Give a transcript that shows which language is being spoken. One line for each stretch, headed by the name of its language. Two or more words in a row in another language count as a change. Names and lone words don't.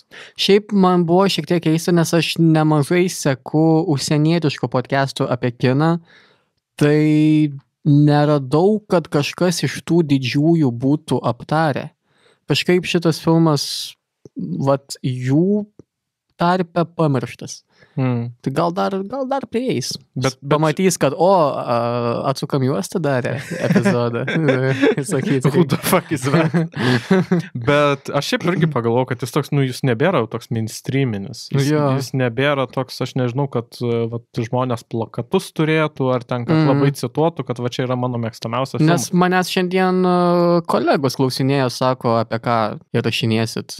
Lithuanian: Šiaip man buvo šiek tiek keista, nes aš nemažai seku užsienietiškų podcastų apie kiną, tai neradau, kad kažkas iš tų didžiųjų būtų aptarę. Kažkaip šitas filmas, jų tarpe pamirštas. Tai gal dar prieis. Bet pamatys, kad, atsukam juostą darė epizodą. Sakyti.
English: Who the fuck is that?
Lithuanian: Bet aš šiaip irgi pagalvojau, kad jis toks, jis nebėra toks mainstreaminis. Jis nebėra toks, aš nežinau, kad žmonės plakatus turėtų, ar ten, kad labai cituotų, kad čia yra mano mėgstamiausias filmas. Nes manęs šiandien kolegos klausinėjo, sako, apie ką įrašinėsit.